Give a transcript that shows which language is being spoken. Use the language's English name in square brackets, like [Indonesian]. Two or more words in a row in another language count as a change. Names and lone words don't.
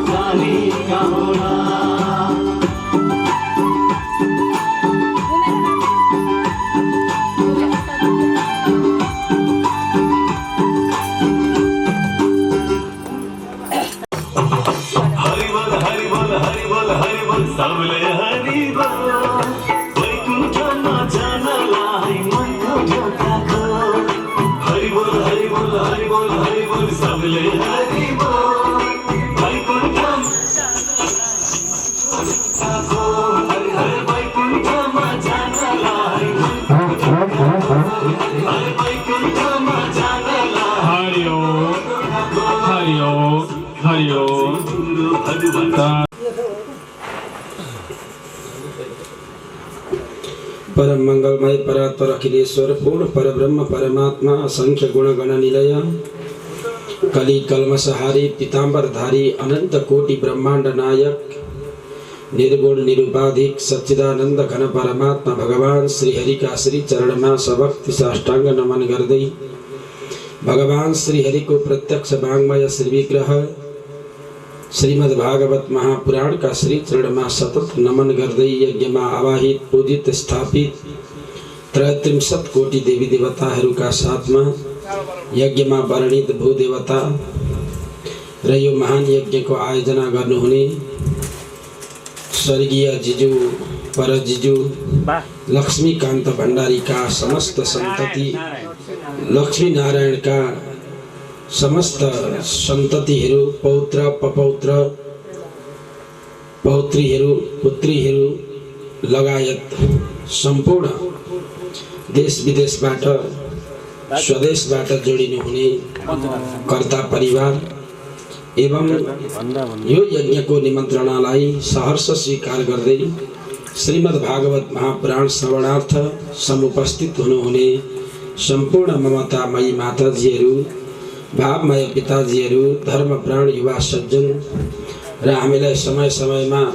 [Nepali] पानी कामना हरि बोल हरि बोल हरि बोल हरि बोल सबले हरि बोल वैकुण्ठमा जानलाई मनको ढोका खोल हरि बोल हरि बोल हरि बोल हरि बोल सबले हरि बोल वैकुण्ठमा हरि हरि वैकुण्ठमा जानलाई हरि वैकुण्ठमा जानलाई हरि ओम हरि ओम हरि ओम [Sanskrit] परम मंगलमय परात्पर अखिलेश्वर पूर्ण परब्रह्म परमात्मा असंख्य गुणगण निलय कली कल्मषहारी पीताम्बरधारी अनंत कोटि ब्रह्मांड नायक निर्गुण निरुपाधिक सच्चिदानंद घन परमात्मा [Nepali] भगवान श्री हरि का श्री चरण में सभक्ति साष्टांग नमन गर्दै भगवान श्री हरि को प्रत्यक्ष वांग्मय श्री विग्रह श्रीमद् भागवत महापुराण का श्री चरण में सतत नमन गर्दै यज्ञ में आवाहित पूजित स्थापित 33 कोटि देवी देवताहरू का साथ में यज्ञ में वर्णित भूदेवता र यो महान यज्ञ को आयोजना गर्नुहुने स्वर्गीय जिजू पर जिजू लक्ष्मीकान्त भण्डारी का समस्त संतति लक्ष्मी नारायण का समस्त सन्ततिहरू पौत्र पपौत्र पौत्रीहरू पुत्रीहरू लगायत सम्पूर्ण देश विदेशबाट स्वदेशबाट जोडिनु हुने कर्ता परिवार एवं यो यज्ञको निमन्त्रणालाई सहर्ष स्वीकार गर्दै श्रीमद् भागवत महापुराण श्रवणार्थ समुपस्थित हुनुहुने सम्पूर्ण ममतामयी माताजीहरू भावमय पिताजीहरू धर्मप्राण युवा सज्जन र हामीलाई समय समयमा